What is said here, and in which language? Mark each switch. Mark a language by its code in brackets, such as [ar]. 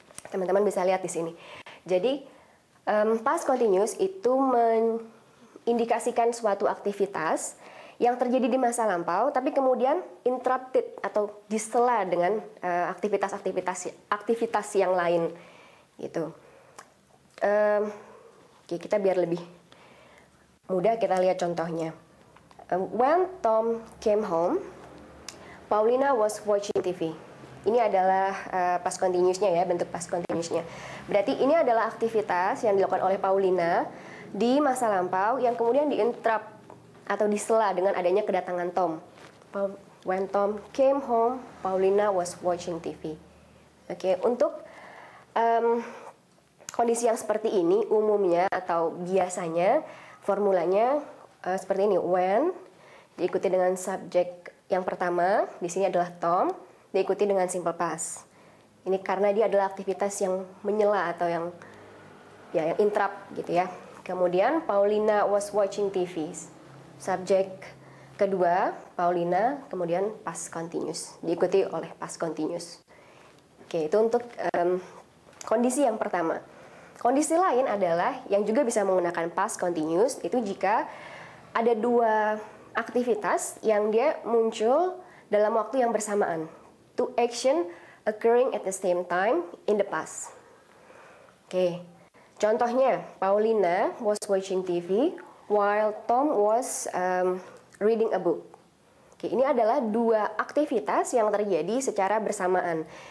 [id] Teman-teman bisa lihat di sini. Jadi past continuous itu mengindikasikan suatu aktivitas yang terjadi di masa lampau, tapi kemudian interrupted atau disela dengan aktivitas yang lain, gitu. Oke, kita biar lebih mudah kita lihat contohnya. [en] When Tom came home, Paulina was watching TV. [id] Ini adalah past continuous-nya ya, bentuk past continuous-nya. Berarti ini adalah aktivitas yang dilakukan oleh Paulina di masa lampau yang kemudian diinterrupt atau disela dengan adanya kedatangan Tom. [en] When Tom came home, Paulina was watching TV. [id] Oke, untuk kondisi yang seperti ini umumnya atau biasanya formulanya seperti ini. When diikuti dengan subjek yang pertama, di sini adalah Tom, diikuti dengan simple past. Ini karena dia adalah aktivitas yang menyela atau yang interrupt gitu ya. Kemudian [en] Paulina was watching TV. [id] Subjek kedua, Paulina, kemudian past continuous, diikuti oleh past continuous. Oke, itu untuk kondisi yang pertama. Kondisi lain adalah yang juga bisa menggunakan past continuous, itu jika ada dua aktivitas yang dia muncul dalam waktu yang bersamaan. [en] Two action occurring at the same time in the past. [id] Oke, contohnya, [en] Paulina was watching TV while Tom was reading a book. [id] Oke, ini adalah dua aktivitas yang terjadi secara bersamaan.